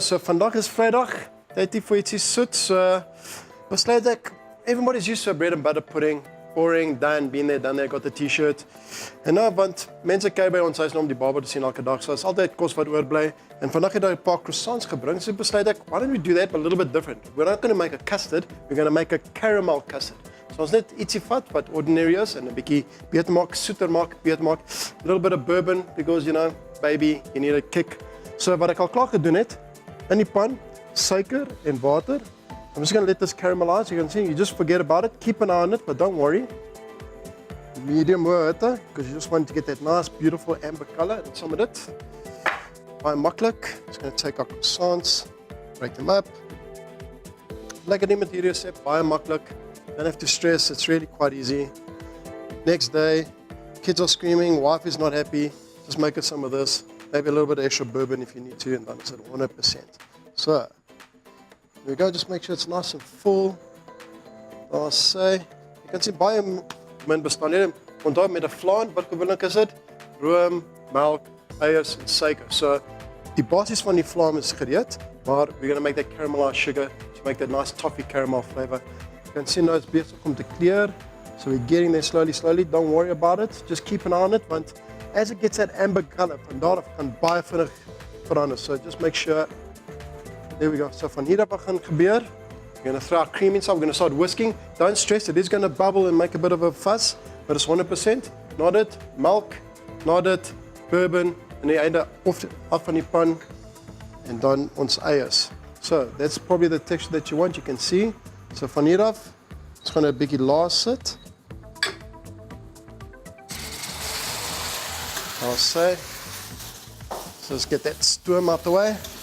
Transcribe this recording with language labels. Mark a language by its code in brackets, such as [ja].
[af] So vandag is Vrydag, tyd hier vir ietsie soet. So besluit ek, [en] everybody's used to a bread and butter pudding, boring, done, been there, done there, got the t-shirt. [af] En nou, want mense kyk by ons huis nou om die baba te sien elke dag, so is altyd kos wat oorbly. En vandag het hy 'n paar croissants gebring, so besluit ek, [en] why don't we do that but a little bit different? We're not going to make a custard, we're going to make a caramel custard. [af] So ons net ietsie vat wat ordinary is en 'n bietjie beter maak, soeter maak, beter maak. [en] A little bit of bourbon because you know, baby, you need a kick. [af] So wat ek al klaar gedoen het, in die pan, suiker en water. [en] I'm just going to let this caramelize. You can see, you just forget about it. Keep an eye on it, but don't worry. Medium water, because you just want to get that nice, beautiful amber color in some of it. [af] Baie maklik. [en] Just going to take our croissants, break them up. [af] Lekker nie met hierdie resep, baie maklik. [en] Don't have to stress, it's really quite easy. Next day, kids are screaming, wife is not happy. Just make it some of this. Maybe a little bit of extra bourbon if you need to, and then it's at 100%. So, here we go, just make sure it's nice and full. I'll say, you can see [af] baie min bestanddele. Onthou met 'n flaan, wat gewoonlik is dit? Room, melk, eiers en suiker. So, die basis van die flaan is gereed, maar [en] we're going to make that caramelized sugar to make that nice toffee caramel flavor. You can see now it's [af] besig om te kleur. [en] So we're getting there slowly. Don't worry about it. Just keep an eye on it, want as it gets that amber color, [af] van daar af kan baie vinnig verander. [en] So just make sure. There we go. [af] So van hier af gaan gebeur. [en] We're going to throw our cream inside. We're going to start whisking. Don't stress. It is going to bubble and make a bit of a fuss, but it's 100%. Not it. Milk. Not it. Bourbon. [af] En die einde af van die pan. En dan ons eiers. [en] So that's probably the texture that you want. You can see. [af] So van hier af, [en] it's going to [af] 'n bietjie laag sit. [en] I'll say. So let's get that stoom out the way.